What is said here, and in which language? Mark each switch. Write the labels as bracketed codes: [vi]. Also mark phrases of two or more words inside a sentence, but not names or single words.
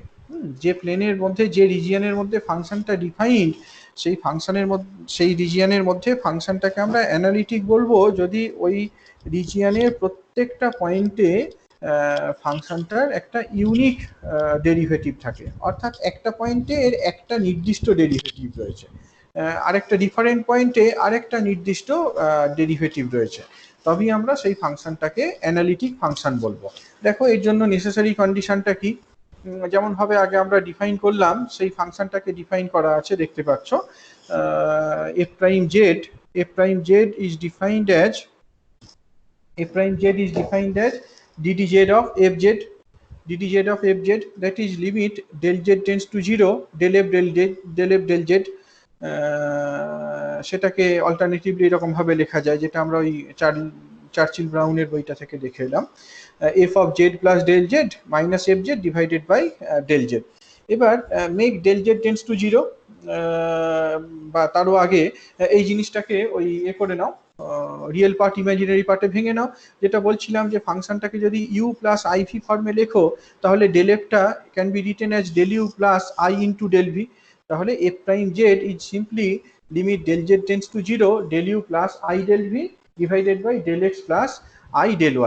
[bn] যে প্লেনের মধ্যে, যে রিজিয়নের মধ্যে ফাংশনটা ডিফাইন্ড, সেই ফাংশনের মধ্যে, সেই রিজিয়নের মধ্যে ফাংশনটাকে আমরা অ্যানালিটিক বলবো যদি ওই রিজিয়নের প্রত্যেকটা পয়েন্টে ফাংশনটার একটা [en] unique derivative [bn] থাকে, অর্থাৎ একটা পয়েন্টে এর একটা নির্দিষ্ট ডেরিভেটিভ রয়েছে, আরেকটা ডিফারেন্ট পয়েন্টে আরেকটা নির্দিষ্ট ডেরিভেটিভ রয়েছে, তবেই আমরা সেই ফাংশনটাকে [en] analytic function [bn] বলবো। দেখো এর জন্য নেসেসারি কন্ডিশনটা কি, যেমন ভাবে আগে আমরা ডিফাইন করলাম সেই ফাংশনটাকে ডিফাইন করা আছে, দেখতে পাচ্ছ [en] f prime z, f prime z is defined as ddz of fz, ddz of fz, that is limit del z tends to 0 del f del z। [bn] সেটাকে অল্টারনেটিভলি এরকম ভাবে লেখা যায়, যেটা আমরা ওই চার্চিল ব্রাউনের বইটা থেকে দেখে এলাম, [en] f of z plus del z minus fz divided by del z। এবার মেক del z tends to 0, [bn] বা তারও আগে এই জিনিসটাকে ওই করে নাও, [en] real part [bn] ইমাজিনারি পার্টে ভেঙে নাও। যেটা বলছিলাম যে ফাংশনটাকে যদি [en] u plus i v [bn] ফর্মে লেখো তাহলে ডেল এফটা [en] can be written as del u plus i into del v. তাহলে f prime z is simply limit del z tends to 0 del u plus i del v divided by del x plus i del y.